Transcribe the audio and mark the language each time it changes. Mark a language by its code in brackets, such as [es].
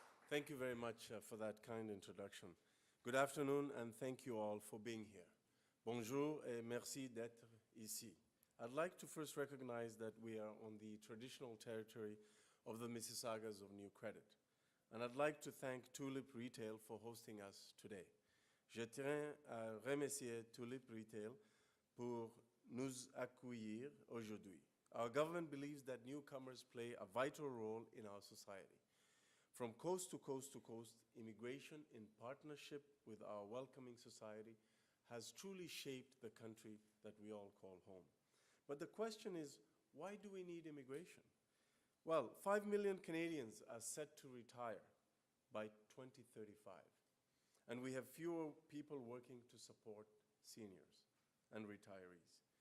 [en] Thank you very much for that kind introduction. Good afternoon, and thank you all for being here. [fr] Bonjour et merci d'être ici. [en] I'd like to first recognize that we are on the traditional territory of the Mississaugas of New Credit. And I'd like to thank Tulip Retail for hosting us today. [fr] Je tiens à remercier Tulip Retail pour nous accueillir aujourd'hui. [en] Our government believes that newcomers play a vital role in our society. From coast to coast to coast, immigration in partnership with our welcoming society has truly shaped the country that we all call home. But the question is, why do we need immigration? Well, 5 million Canadians are set to retire by 2035, and we have fewer people working to support seniors and retirees.